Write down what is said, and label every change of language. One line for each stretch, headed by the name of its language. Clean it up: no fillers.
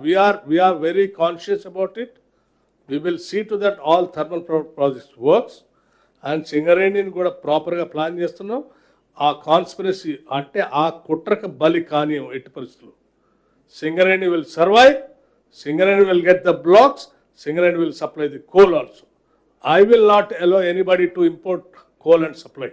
English: We are very conscious about it. We will see to that all thermal projects works.
Telugu: And సింగరేణిని కూడా ప్రాపర్గా plan చేస్తున్నాం. ఆ conspiracy అంటే ఆ కుట్రకు బలి కానీ ఎట్టి పరిస్థితులు.
English: Singareni will survive. Singareni will get the blocks. Singareni will supply the coal also. I will not allow anybody to import coal and supply it.